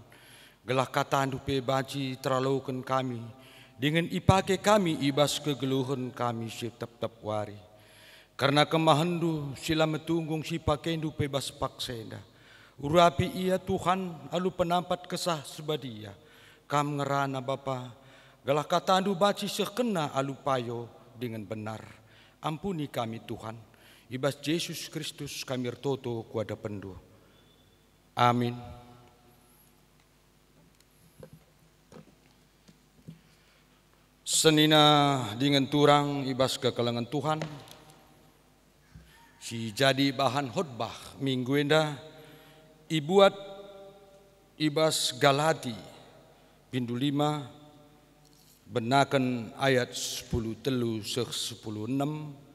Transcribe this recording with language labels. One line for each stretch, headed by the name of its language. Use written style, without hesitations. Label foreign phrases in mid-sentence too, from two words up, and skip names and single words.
Batak Karo: Gelah katandu pe baci terlalukan kami, dengan ipake kami ibas kegeluhan kami si tep-tep wari. Karena kemahandu sila metunggung si pakendu pe bas paksenda. Urapi ia Tuhan alu penampat kesah sebadia. Kam ngerana Bapa, gelah katandu baci sekena alu payo
Indonesian: dengan benar.
Batak Karo: Ampuni kami Tuhan, ibas Yesus Kristus kami ertoto kuada pendu. Amin. Senina dengan turang ibas kekelengan Tuhan, si jadi bahan khotbah minggu enda, ibuat ibas Galati pindu 5, benakan ayat 10 telu seh 10 6.